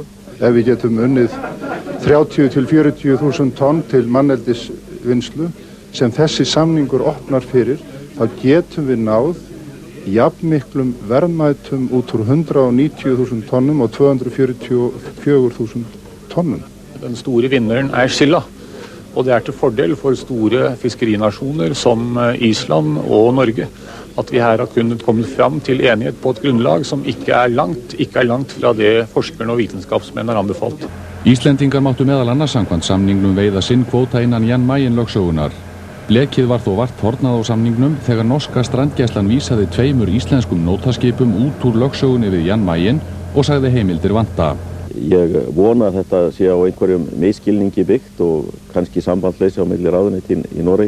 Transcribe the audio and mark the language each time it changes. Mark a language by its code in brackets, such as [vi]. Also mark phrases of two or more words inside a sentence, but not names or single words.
[is] Ef við getum unnið 30 til 40.000 tonn til manneldisvinnslu sem þessi samningur opnar fyrir, þá getum við náð jafnmiklum verðmætum út úr 190.000 tonnum og 244.000 tonnum. [no] Den store vinneren silda, og det til fordel for store fiskerinasjoner som Island og Norge, at vi her har kunnet komme fram til enighet på et grunnlag som ikke er langt fra det forskerne og vitenskapsmenn har anbefalt. [is] Íslendingar máttu meðal annars samkvæmt samningnum veiða sinn kvóta innan Jan Mayen lögsögunar. Blekið var þó vart horfnað á samningnum þegar norska strandgæslan vísaði 2 íslenskum nótaskipum út úr lögsögunni við Jan Mayen og sagði heimildir vanta. Ég vona að þetta sé á einhverjum miskilningi byggt og kannski sambandleysi á milli ráðuneyti í Noregi.